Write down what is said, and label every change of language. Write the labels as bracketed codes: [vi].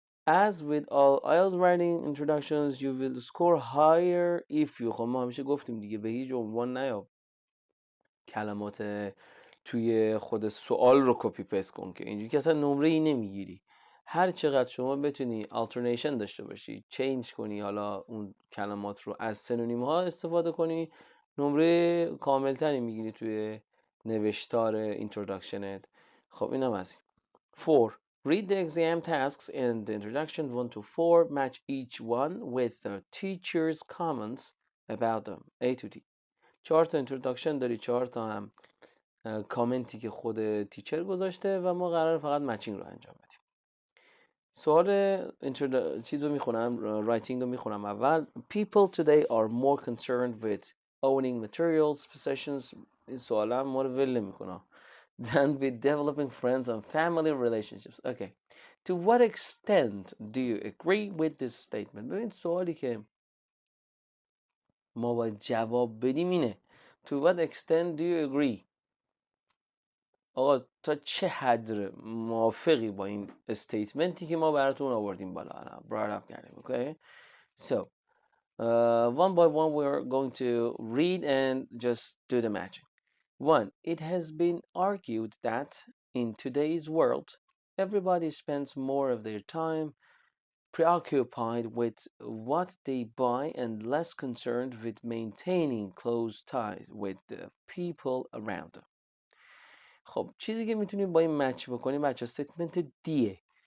[en] As with all IELTS writing introductions, you will score higher if you. [fa] خب ما همیشه گفتیم دیگه به هیچ عنوان نیا کلمات توی خود سوال رو کپی پیست کن که اینجوری که اصلا نمره ای نمیگیری. هر چقدر شما بتونی alternation داشته باشی، چینج کنی، حالا اون کلمات رو از سنونیم ها استفاده کنی، نمره کاملتری میگیری توی نوشتار اینتروداکشنت. خب اینم از این. 4. [en] Read the exam tasks in the introduction 1 to 4. Match each one with the teacher's comments about them. A to D. [fa] 4 تا introduction داری، 4 تا هم کامنتی که خود تیچر گذاشته و ما قرار فقط مچینگ رو انجام بدیم. سوال چیز رو میخونم، رایتینگ رو میخونم اول. [en] People today are more concerned with owning materials, possessions. [fa] این سوال هم ما رو ول نمیکنه. [en] Than with developing friends and family relationships. Okay. To what extent do you agree with this statement? [fa] ببین سوالی که ما باید جواب بدیم اینه. [en] To what extent do you agree? [fa] آقا تا چه حد موافقی با این استیتمنتی که ما براتون آوردیم بالا برات کردیم. [en] Okay. So one by one we're going to read and just do the matching. 1. It has been argued that in today's world, everybody spends more of their time preoccupied with what they buy and less concerned with maintaining close ties with the people around them. [fa] خب چیزی که میتونیم با این مچ بکنیم بچه استیتمنت دیه.